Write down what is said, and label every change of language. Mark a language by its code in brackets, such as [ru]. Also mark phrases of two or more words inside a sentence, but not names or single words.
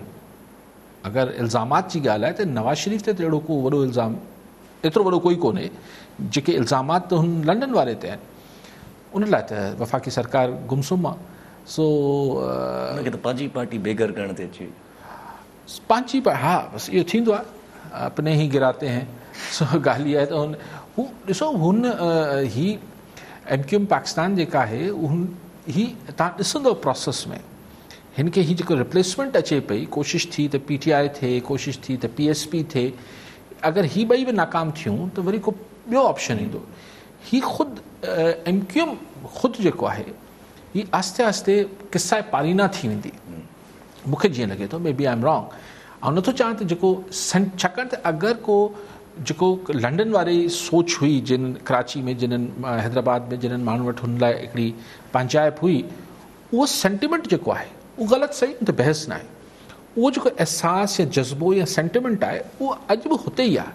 [sd] अगरि इल्ज़ामात जी ॻाल्हि आहे त नवाज़ शरीफ़ ते अहिड़ो को वॾो इल्ज़ाम, एतिरो वॾो कोई कोन्हे। जेके इल्ज़ामात त हुन लंडन वारे ते आहिनि, उन लाइ त वफ़ाक़ी सरकार गुमसुम आहे। सो उनखे त पंहिंजी पार्टी बेघर करण ते अची, पंहिंजी हा बसि इहो थींदो आहे, [ur] اپنے ہی گراتے ہیں. [sd] सो ॻाल्हि इहा आहे त हू ॾिसो, हुन ही MQM पाकिस्तान जेका आहे, ही तव्हां ॾिसंदो प्रोसेस में हिन खे ही जेको रिप्लेसमेंट अचे पई, कोशिशि थी त PTI थिए, कोशिशि थी त PSP थिए, अगरि ही ॿई बि नाकाम थियूं त वरी को ॿियो ऑप्शन ईंदो। ही ख़ुदि MQM ख़ुदि जेको आहे, ही आस्ते आस्ते किस्सा पारीना थी वेंदी, मूंखे जीअं लॻे थो। [en] may be I am wrong, [sd] ऐं नथो चाहियां त जेको छाकाणि त अगरि को जेको लंडन वारी सोच हुई, जिन कराची में, जिन्हनि हैदराबाद में, जिन्हनि माण्हुनि वटि हुन लाइ हिकिड़ी पंचायत हुई, उहो सेंटिमेंट जेको आहे उहो ग़लति सही त बहस न आहे। उहो जेको एहसास या जज़्बो या सेंटिमेंट आहे, उहो अॼु बि हुते ई आहे।